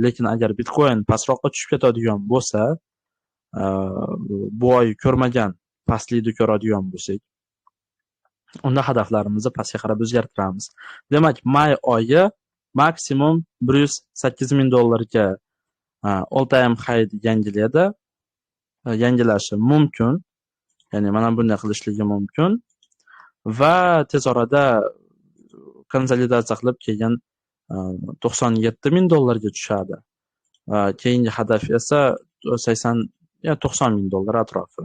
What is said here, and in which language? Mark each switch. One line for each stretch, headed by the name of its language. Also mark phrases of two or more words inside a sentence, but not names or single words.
Uzbek: Lekin agar Bitcoin pastroqqa tushib ketadigan bo'lsa, bu oy ko'rmagan pastlikni ko'radigan bo'lsak, unda hadaflarimizni pastga qarab o'zgartiramiz. Demak, may oyi maksimum $108,000 ga
English: all-time high
Uzbek: yangilashi mumkin. Ya'ni mana bunday qilishligi mumkin va tez orada konsolidatsiya qilib keyin $97,000 ga tushadi. Keyingi hadaf esa 90,000 atrofi.